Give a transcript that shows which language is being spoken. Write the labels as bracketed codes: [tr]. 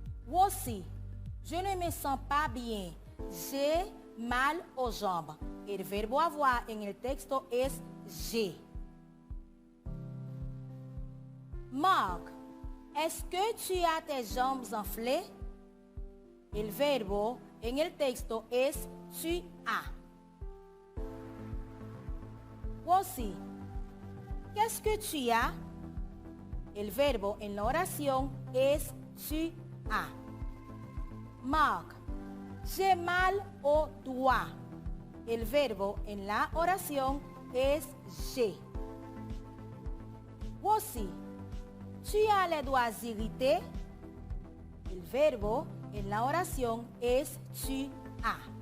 [fr] Aussi, je ne me sens pas bien. J'ai mal aux jambes. [es] El verbo avoir en el texto es j'ai. [fr] Marc, est-ce que tu as tes jambes enflées? [es] El verbo en el texto es tu as. [fr] Voici. Qu'est-ce que tu as? [es] El verbo en la oración es tu as. Marc. [fr] J'ai mal au doigt. [es] El verbo en la oración es j'ai. [fr] Voici. Tu as les doigts irrités. [es] El verbo en la oración es tu as.